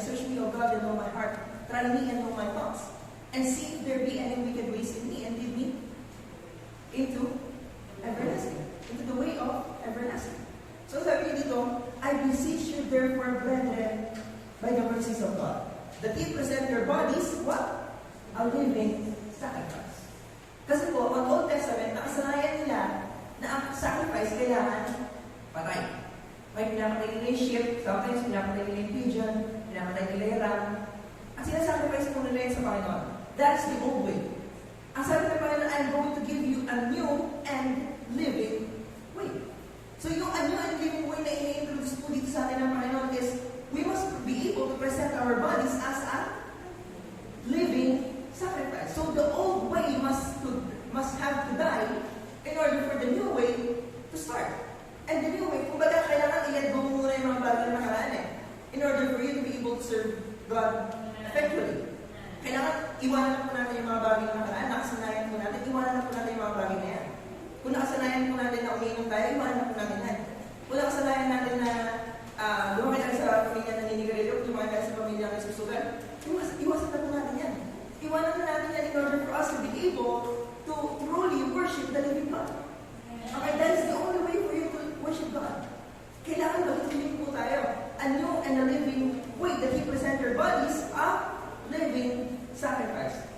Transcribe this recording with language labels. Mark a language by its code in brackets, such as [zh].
[en] Search me, O God, and know my heart. Try me and know my thoughts. And see if there be any wicked ways in me, and lead me into everlasting. Into the way of everlasting. So [tl] sabi niyo dito, [en] I beseech you therefore, brethren, by the mercies of God, that ye present your bodies, what? A living sacrifice. [tl] Kasi po, ang Old Testament, nakasanayan nila na ang sacrifice kailangan patay. May pinamatay nila yung sheep, sometimes pinamatay nila yung pigeon, pinamatay nila yung ram. At sinasacrifice po nila yun sa Panginoon. [en] That's the old way. [tl] Ang sabi ng Panginoon, [en] I'm going to give you a new and living way. So yung a new and living way [tl] na ini-introduce po dito sa atin ng Panginoon [en] is, we must be able to present our bodies as a living sacrifice. So the old way must have to die in order for the new way to start. And the new way, [tl] kumbaga kailangan i-let go muna yung mga bagay na nakaraan [en] in order for you to be able to serve God effectively. [tl] Kailangan iwanan po natin yung mga bagay na nakaraan, nakasanayan po natin, iwanan na po natin yung mga bagay na yan. Kung nakasanayan po natin na umiinom tayo, iwanan na po natin yan. Kung nakasanayan natin na lumaki tayo sa pamilya na ninigarilyo, lumaki tayo sa pamilya na nagsusugan, iwasan na po natin yan. Iwanan na natin yan [en] in order for us to be able to truly worship the living God. Okay, that is the only way for you to worship God. [tl] Kailangan magiging po tayo [en] a new and a living way that He present your bodies a living sacrifice.